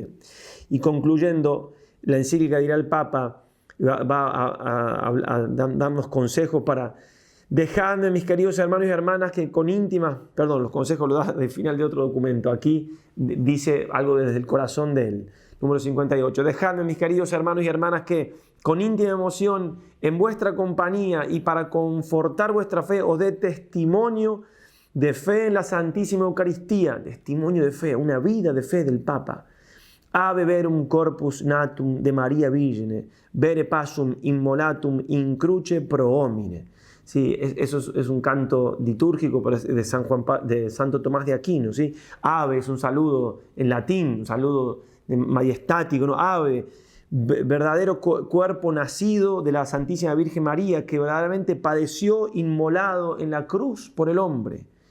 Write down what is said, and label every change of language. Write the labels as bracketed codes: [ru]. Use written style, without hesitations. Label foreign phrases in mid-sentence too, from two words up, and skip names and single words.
[es] Y concluyendo, la encíclica, dirá el Papa, va a darnos consejos para: dejadme, mis queridos hermanos y hermanas, que con íntima, los consejos lo da al final de otro documento, aquí dice algo desde el corazón de él, número 58, dejadme, mis queridos hermanos y hermanas, que con íntima emoción, en vuestra compañía y para confortar vuestra fe, os dé testimonio de fe en la Santísima Eucaristía, testimonio de fe, una vida de fe del Papa. [la] Ave verum corpus natum de Maria Virgine, vere pasum immolatum in cruce pro homine. [es] Sí, eso es un canto litúrgico de Santo Tomás de Aquino. ¿Sí? Ave es un saludo en latín, un saludo majestático, ¿no? Ave, verdadero cuerpo nacido de la Santísima Virgen María, que verdaderamente padeció inmolado en la cruz por el hombre.